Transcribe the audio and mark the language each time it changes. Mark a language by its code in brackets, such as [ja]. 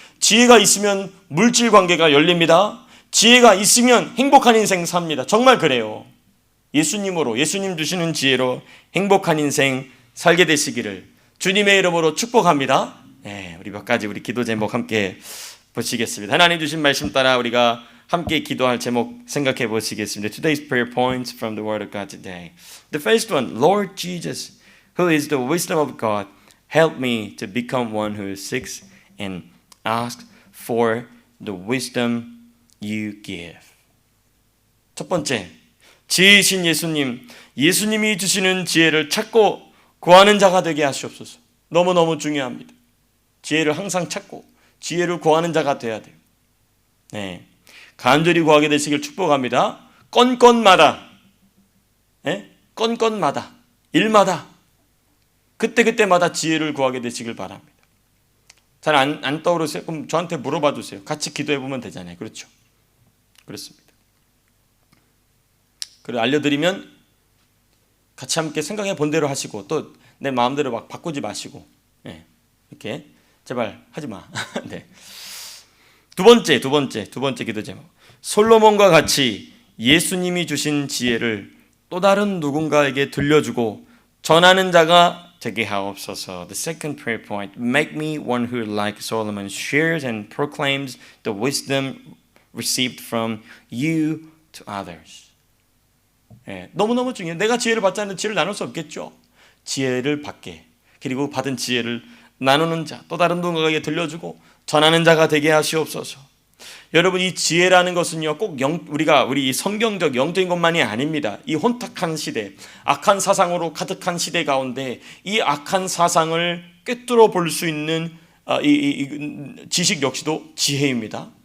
[ko] 지혜가 있으면 물질 관계가 열립니다. 지혜가 있으면 행복한 인생 삽니다. 정말 그래요. 예수님 주시는 지혜로 행복한 인생 살게 되시기를 주님의 이름으로 축복합니다. 우리 몇 가지 우리 기도 제목 함께 보시겠습니다. 하나님 주신 말씀 따라 우리가 함께 기도할 제목 생각해 보시겠습니다. [en] Today's prayer points from the Word of God today. The first one, Lord Jesus, who is the wisdom of God, help me to become one who seeks and asks for the wisdom you give. [ko] 첫 번째, 지혜이신 예수님이 주시는 지혜를 찾고 구하는 자가 되게 하시옵소서. 너무너무 중요합니다. 지혜를 항상 찾고 지혜를 구하는 자가 돼야 돼요. 네. 간절히 구하게 되시길 축복합니다. 건건마다, 네? 건건마다, 일마다, 그때그때마다 지혜를 구하게 되시길 바랍니다. 잘 안 떠오르세요? 그럼 저한테 물어봐 주세요. 같이 기도해 보면 되잖아요. 그렇죠? 그렇습니다. 그리고 알려드리면 같이 함께 생각해 본 대로 하시고 또 내 마음대로 막 바꾸지 마시고, 네. 이렇게 제발 하지 마. 네. 두 번째 기도 제목. 솔로몬과 같이 예수님이 주신 지혜를 또 다른 누군가에게 들려주고 전하는 자가 되게 하옵소서. [en] The second prayer point, make me one who, like Solomon, shares and proclaims the wisdom received from you to others. [ko] 예, 너무너무 중요해요. 내가 지혜를 받지 않는 지혜를 나눌 수 없겠죠. 지혜를 받게, 그리고 받은 지혜를 나누는 자, 또 다른 누군가에게 들려주고 전하는 자가 되게 하시옵소서. 여러분, 이 지혜라는 것은요, 꼭 우리 성경적 영적인 것만이 아닙니다. 이 혼탁한 시대, 악한 사상으로 가득한 시대 가운데 이 악한 사상을 꿰뚫어 볼 수 있는 이 지식 역시도 지혜입니다.